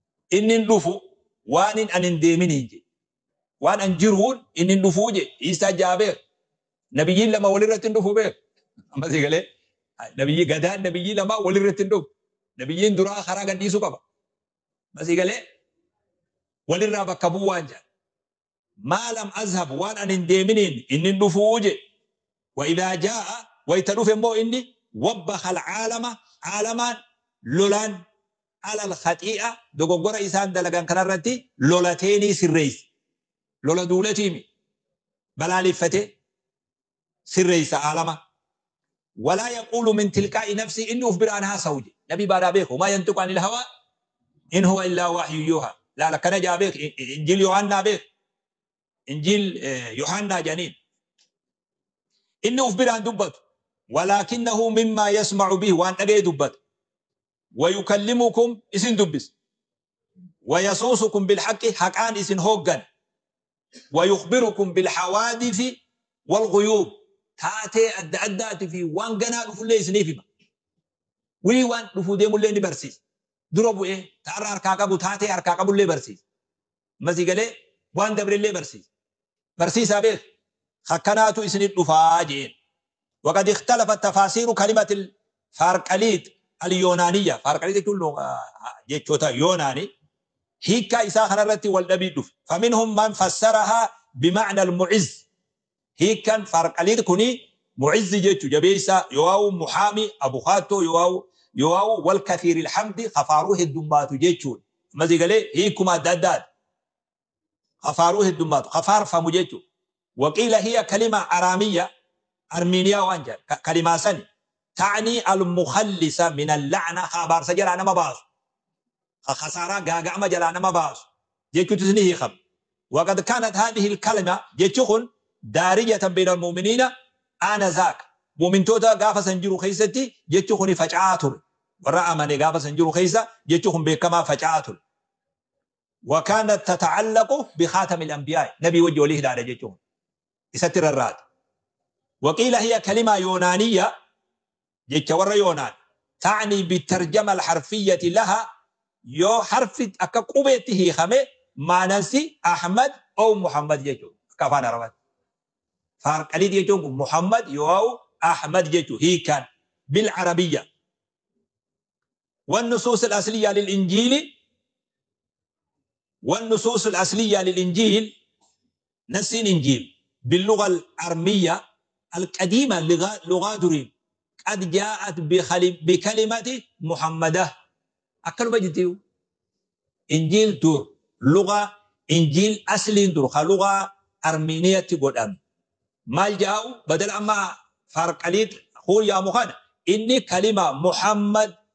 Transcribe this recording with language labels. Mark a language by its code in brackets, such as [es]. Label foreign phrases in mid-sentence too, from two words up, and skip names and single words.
[om] Inni hin dhufu waan hin, an hin deeminiin jee. Waan an jiruun inni hin dhufuu jee. Iisaa jaabeer. Nabiyyiin lama walirratti hin dhufu beer. Amma si galee? Nabiyyi, gadaan nabiyyi lama walirratti hin dhufu. Nabiyyiin duraa karaa gadhiisuu qaba. Amma si galee? Walirraa bakka bu'u waan jedhan. [ar] "ما لم أذهب [om] waan an hin deeminiin inni hin dhufuu jee. [ar] وإذا جاء [om] wayita dhufe immoo inni [ar] وبخ العالم عالمان [om] lolaan [ar] على الخطيئة [om] dogoggora isaan dalagan kanarratti lolateenii sirreessi." Lola duulatiimi. Balaaleffatee sirreessa aalama. [ar] "ولا يقول من تلقاء نفسه" [om] inni uf biraan haasa'u jee. Nabi baadaa beeku. [ar] "وما ينطق عن الهوى إن هو إلا وحي يوحى." [om] Laala kana jaa beek. In-, in-, Injiil Yohaannaa beek. Injiil, eh, Yohaannaa janiin. Inni uf biraan dubbatu. [ar] "ولكنه مما يسمع به" [om] waan dhaga'e dubbata. "ويكلمكم" isin dubbis. [ar] "ويسوسكم بالحق" [om] haqaan isin hooggan. [ar] "ويخبركم بالحوادث والغيوب" [om] taatee adda addaatii fi waan ganaa dhufullee isiniif hima. Wii waan dhufuu deemullee ni barsiisa. Dura bu'ee taarra harkaa qabu taatee harkaa qabullee barsiisa. Masii galee waan dabrellee barsiisa. Barsiisaa beek. Hakkanaatu isinit dhufaa jeen. [ar] وقد اختلفت تفاسير كلمة الفارقليط اليونانية. [om] Faarqaliit jechuun lo-, ah, jechoota Yoonaani. Hiikkaa isaa kanarratti wal dhabii dhufe. [ar] فمنهم من فسرها بمعنى المعز. [om] Hiikkaan Faarqaliit kuni mu'izzi jechu, jabeessa, yoo'aawu muhaami, abukaatoo, yoo'aawu, yoo'aawu wal [ar] كثير الحمد, [om] hafaaruu heddummaatu jechuudha. Masii galee hiikuma adda addaati. Hafaaruu heddummaatu, hafaarfamu jechuudha. [ar] وقيل هي كلمة آرامية، [om] Armiiniyaa waan jedhan, ka-, kalimaa sani. [ar] تعني المخلص من اللعنة، [om] ka abaarsa jalaa nama baasu. Ka khasaaraa gaaga'ama jalaa nama baasu. Jechuutis ni hiikama. [ar] وقد كانت هذه الكلمة، [om] jechi kun, [ar] دارجة بين المؤمنين آنذاك. [om] Mu'mintoota gaafa san jiru keessatti jechi kuni faca'aa ture. Warra amane gaafa san jiru keessa jechi kun beekamaa faca'aa ture. [ar] وكانت تتعلق بخاتم الأنبياء. [om] Nabii wajji walii hidhaadha jechuun. Isatti rarraata. [ar] وقيل هي كلمة يونانية، [om] jecha warra Yoonaan. [ar] تعني بالترجمة الحرفية لها، [om] yoo harfi akka qubeetti hiikame, maanansi Ahmad oo Muhammad jechuudha. Akka afaan Arabaatti. Faarqaliit jechuun kun Muhammad yoo Ahmad jechuudha. [ar] Hiikaan بالعربية. والنصوص الأصلية للإنجيل، والنصوص الأصلية للإنجيل، [om] Nasiin Injiil [ar] باللغة الأرمية القديمة، لغة، لغة دوري. قد جاءت بخلي-، بكلمة محمدة. [om] Akkanuma jirti. Injiil dur. Lugha Injiil asliin dur. Ka lugha Armiiniyaatti godhame. Maal jaa'u? Badal amma farqaliit huun yaamu kana. Inni kalima Muhammad,